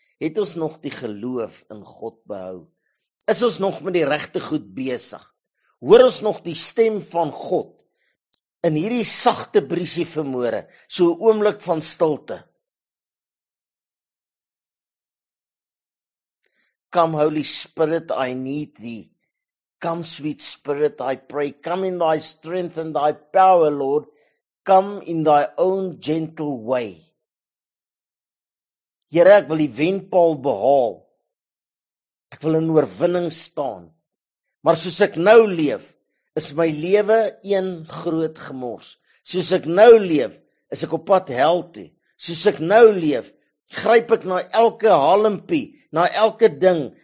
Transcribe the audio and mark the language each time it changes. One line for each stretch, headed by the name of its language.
Afrikaans: Het ons nog die geloof in God behou? Is ons nog met die regte goed besig? Hoor ons nog die stem van God in hierdie sagte briesie vanmôre, so 'n oomblik van stilte?
English: Come Holy Spirit, I need thee. Come sweet Spirit, I pray. Come in thy strength and thy power, Lord. Come in thy own gentle way.
Afrikaans: Here, ek wil die wenpaal behaal. Ek wil in oorwinning staan. Maar soos ek nou leef, is my lewe een groot gemors. Soos ek nou leef, is ek op pad hel toe. Soos ek nou leef, gryp ek na elke halmpie, na elke ding.